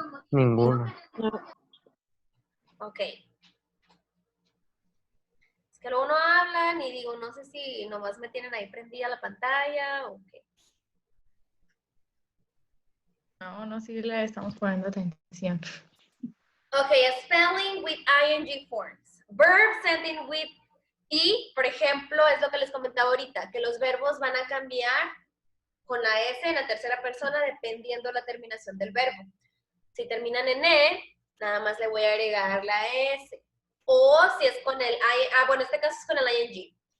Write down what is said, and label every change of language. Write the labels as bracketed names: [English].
[Spanish] Ninguno. Ok. Es que luego no hablan y digo, no sé si nomás me tienen ahí prendida la pantalla o qué. No, sí le estamos poniendo atención. [English] Ok, spelling with ing forms. Verbs ending with y, [Spanish] por ejemplo, es lo que les comentaba ahorita, que los verbos van a cambiar con la S en la tercera persona dependiendo la terminación del verbo. Si terminan en E, nada más le voy a agregar la S. O si es con el bueno, en este caso es con el ing.